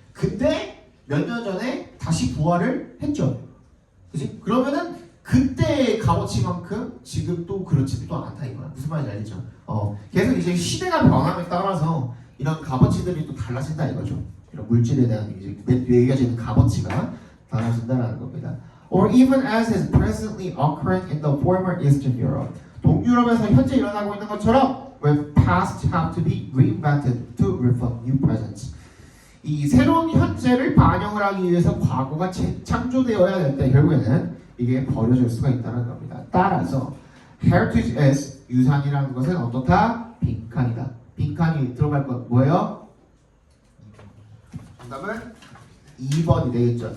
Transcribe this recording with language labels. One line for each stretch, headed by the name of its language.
Korean: 근데 몇 년 전에 다시 부활을 했죠. 그지? 그러면은 그때의 값어치만큼 지금 또 그렇지도 않다 이거야. 무슨 말인지 알겠죠? 계속 이제 시대가 변함에 따라서 이런 값어치들이 또 달라진다 이거죠. 이런 물질에 대한 이제 매겨지는 값어치가 달라진다라는 겁니다.
English: Or even as is presently occurring in the former Eastern Europe.
Korean: 동유럽에서 현재 일어나고 있는 것처럼
English: when past have to be reinvented to reflect new presents.
Korean: 이 새로운 현재를 반영을 하기 위해서 과거가 재창조되어야 될 때 결국에는 이게 버려질 수가 있다는 겁니다. 따라서
English: heritage is
Korean: 유산이라는 것은 어떻다? 빈칸이다. 빈칸이 들어갈 것 뭐예요? 정답은 2번이 되겠죠.